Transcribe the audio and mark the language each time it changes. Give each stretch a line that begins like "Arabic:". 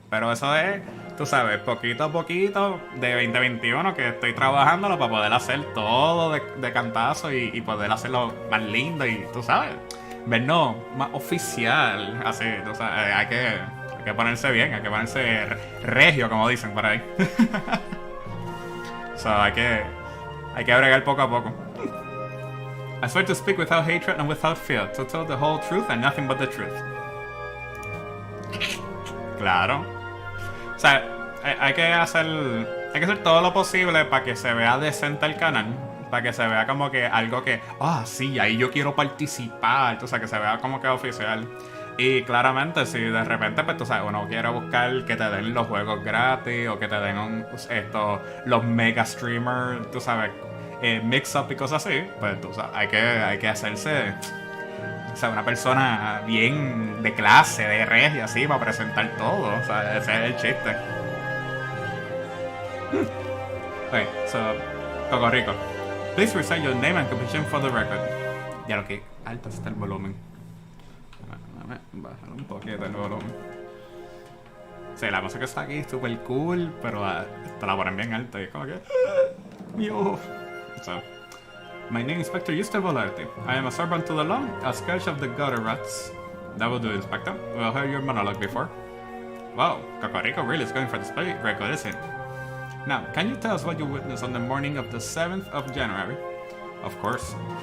Spanish: Pero eso es, tú sabes, poquito a poquito de 2021 que estoy trabajándolo para poder hacer todo de cantazo y poder hacerlo más lindo y, tú sabes, vernos más oficial. Así, tú sabes, hay que ponerse bien, hay que ponerse regio, como dicen por ahí. So, hay que bregar poco a poco.
English: I swear to speak without hatred and without fear, to tell the whole truth and nothing but the truth.
Spanish: Claro. O sea, hay que hacer todo lo posible para que se vea decente el canal, para que se vea como que algo que, sí, ahí yo quiero participar, o sea, que se vea como que oficial. Y claramente, si de repente, pues tú sabes, uno quiere buscar que te den los juegos gratis o que te den los mega streamers, tú sabes, mix-up y cosas así, pues tú sabes, hay que hacerse, o sea, una persona bien de clase, de regia, así, para presentar todo, o sea, ese es el chiste.
English: Ok, so, Coco Rico, Please recite your name and occupation for the record.
Spanish: Ya lo que alto está el volumen. Déjame bajar un poquito el volumen. Sí, la música está aquí super cool, pero te la ponen bien alta y es como que...
English: Mío. So, my name is Inspector Yuste Volarte. I am a servant to the law, a scourge of the gutter rats. That will do, Inspector. We'll hear your monologue before. Wow, Cocorico really is going for the spray record, isn't it? Now, can you tell us what you witnessed on the morning of the 7th of January? Of course.